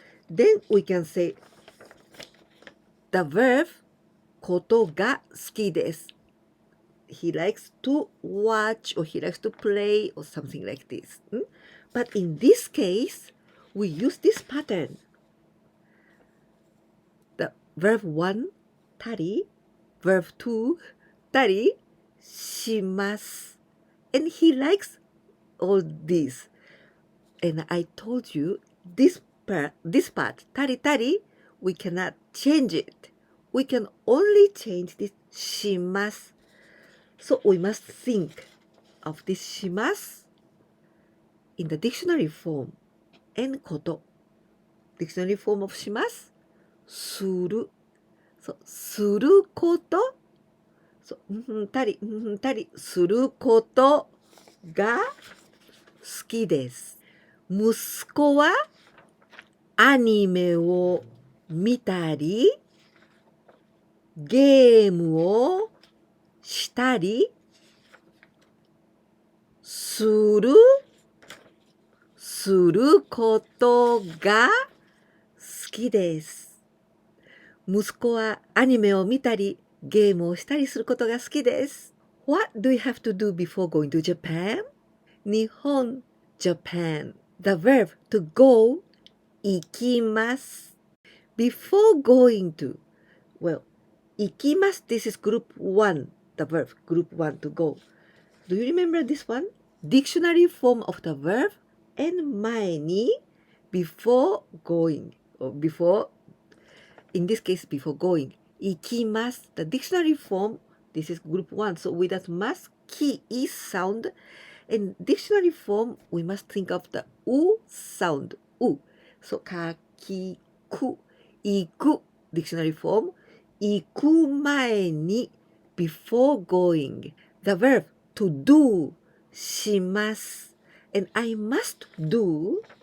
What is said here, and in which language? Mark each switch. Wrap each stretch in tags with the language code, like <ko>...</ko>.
<en>Then we can say the verb</en> <ja>ことが好きです.</ja> <en>He likes to watch or he likes to play or something like this. But in this case, we use this pattern. The verb 1, たり, verb 2, たり, します. And he likes all these. And I told you this part, たりたり, we cannot change it. We can only change this します. So we must think of this します in the dictionary form and こと. Dictionary form of します する.</en> <ja>So すること So たりすることが好きです。息子はアニメを見たりゲームをしたりすることが好きです。息子はアニメを見たりゲームをしたりすることが好きです。</ja> <en>What do you have to do before going to Japan? 日本 Japan. The verb to go 行きます。 Before going to, well, 行きます this is group 1, the verb group 1 to go. Do you remember this one? Dictionary form of the verb and 前に before going or before, in this case before going. 行きます the dictionary form, this is group 1, so with that must, き is sound, and dictionary form we must think of the う sound, う so かきく行く dictionary form 行く前に before going, the verb to do します and I must do</en>